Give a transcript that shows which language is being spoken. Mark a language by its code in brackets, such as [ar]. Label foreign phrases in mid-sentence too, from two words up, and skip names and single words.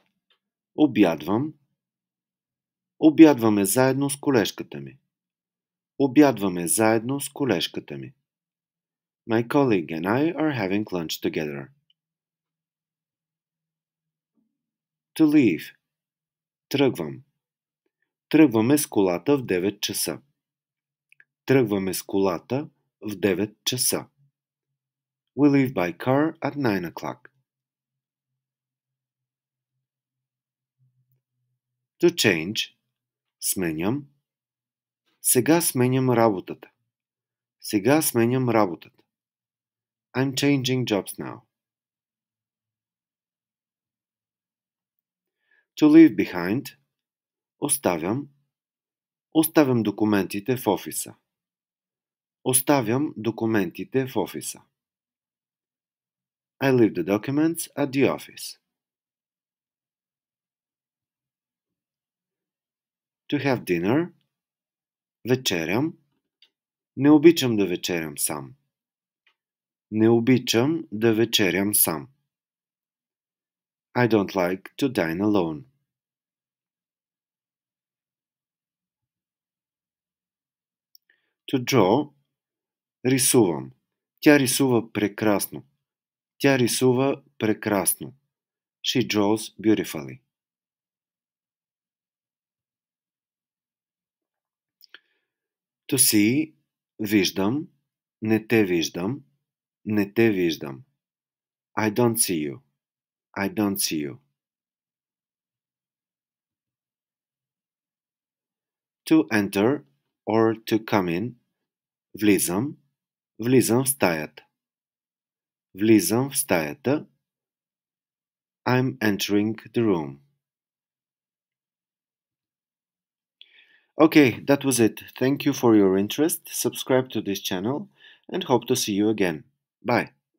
[bg] Обядвам. Обядваме заедно с колежката ми. Обядваме заедно с колежката ми. [en] My colleague and I are having lunch together. To leave. [bg] Тръгвам. Тръгваме с колата в 9 часа. Тръгваме с колата в 9 часа. [en] We leave by car at 9 o'clock. To change. [bg] Сменям. Сега сменям работата. Сега сменям работата. [en] I'm changing jobs now. To leave behind. [bg] Оставям. Оставям документите в офиса. Оставям документите в офиса. [en] I leave the documents at the office. To have dinner. [bg] Вечерям. Не обичам да вечерям сам. Не обичам да вечерям сам. [en] I don't like to dine alone. To draw. [bg] Рисувам. Тя рисува прекрасно. Тя рисува прекрасно. [en] She draws beautifully. To see. [bg] Виждам. Не те виждам. Не те виждам. [en] I don't see you. I don't see you. To enter or to come in. [bg] Влизам. Влизам в стаята. Влизам в стаята. [en] I'm entering the room. Okay, that was it. Thank you for your interest. Subscribe to this channel and hope to see you again. Bye.